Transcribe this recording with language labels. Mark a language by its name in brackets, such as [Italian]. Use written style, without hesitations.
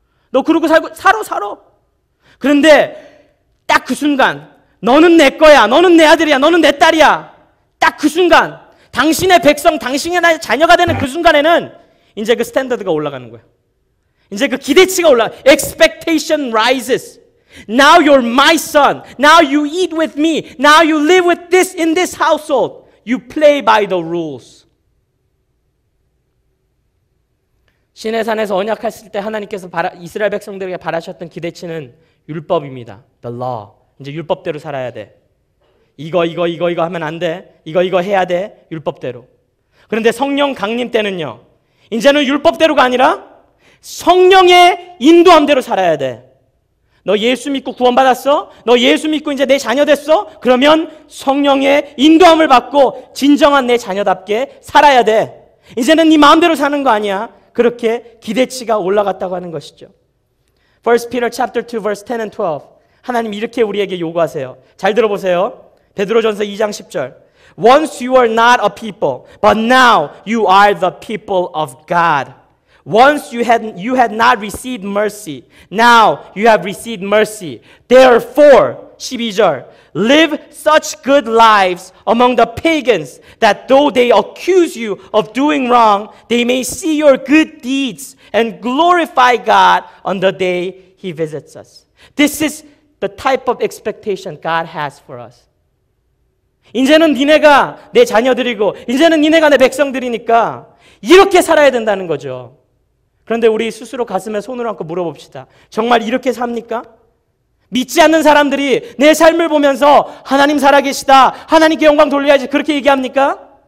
[Korean] 너 그러고 살아. 그런데 딱 그 순간 너는 내 거야, 너는 내 아들이야, 너는 내 딸이야. 딱 그 순간 당신의 백성, 당신의 자녀가 되는 그 순간에는 이제 그 스탠더드가 올라가는 거예요. 이제 그 기대치가 올라가. [English] Expectation rises. Now you're my son. Now you eat with me. Now you live with this in this household. You play by the rules. [Korean] 시내산에서 언약했을 때 하나님께서 이스라엘 백성들에게 바라셨던 기대치는 율법입니다. [English] The law. [Korean] 이제 율법대로 살아야 돼. 이거 하면 안 돼. 이거 해야 돼. 율법대로. 그런데 성령 강림 때는요. 이제는 율법대로가 아니라 성령의 인도함대로 살아야 돼. 너 예수 믿고 구원받았어? 너 예수 믿고 이제 내 자녀 됐어? 그러면 성령의 인도함을 받고 진정한 내 자녀답게 살아야 돼. 이제는 네 마음대로 사는 거 아니야. 그렇게 기대치가 올라갔다고 하는 것이죠. [English] 1 Peter chapter 2 verse 10 and 12. [Korean] 하나님 이렇게 우리에게 요구하세요. 잘 들어보세요. 베드로전서 2장 10절. [English] Once you were not a people, but now you are the people of God. Once you had not received mercy, now you have received mercy. Therefore, 12절, live such good lives among the pagans that though they accuse you of doing wrong, they may see your good deeds and glorify God on the day He visits us. This is the type of expectation God has for us. [Korean] 이제는 니네가 내 자녀들이고 이제는 니네가 내 백성들이니까 이렇게 살아야 된다는 거죠. 그런데 우리 스스로 가슴에 손을 얹고 물어봅시다. 정말 이렇게 삽니까? 믿지 않는 사람들이 내 삶을 보면서 하나님 살아계시다, 하나님께 영광 돌려야지 그렇게 얘기합니까?